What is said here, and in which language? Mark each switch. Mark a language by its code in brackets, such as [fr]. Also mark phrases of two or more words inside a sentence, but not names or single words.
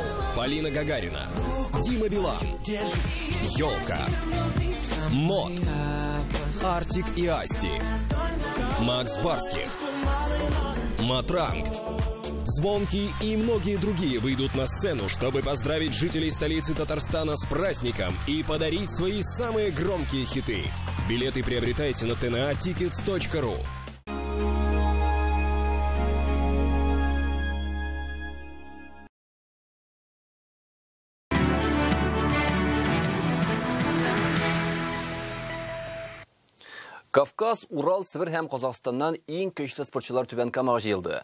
[ru] Полина Гагарина, Дима Билан, Ёлка, Мод, Артик и Асти, Макс Барских, Матранг, Звонкий и многие другие выйдут на сцену, чтобы поздравить жителей столицы Татарстана с праздником и подарить свои самые громкие хиты. Билеты приобретайте на tnatickets.ru. [tt] Кавказ, Урал, Сібір һәм Казахстаннан ең көчле спортчылар Түбән Камага җыелды.